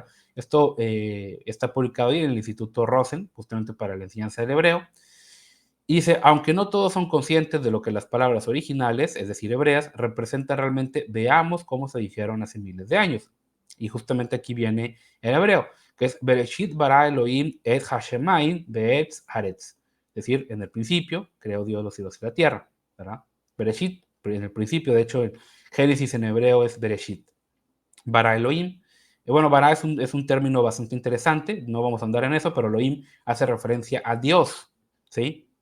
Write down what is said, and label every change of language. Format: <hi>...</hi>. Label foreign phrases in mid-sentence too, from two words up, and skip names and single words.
<es>Esto está publicado ahí en el Instituto Rosen, justamente para la enseñanza del hebreo. Y dice, aunque no todos son conscientes de lo que las palabras originales, es decir, hebreas, representan realmente, veamos cómo se dijeron hace miles de años. Y justamente aquí viene el hebreo, que es</es> <he>בראשית ברא אלוהים את השמים ואת הארץ.</he> <es>Es decir, en el principio creó Dios los cielos y la tierra, ¿verdad? Bereshit, en el principio, de hecho, el Génesis en hebreo es Bereshit.</es> <he>ברא אלוהים.</he> <es>Bueno, bara es un término bastante interesante, no vamos a andar en eso, pero Elohim hace referencia a Dios, ¿sí?</es>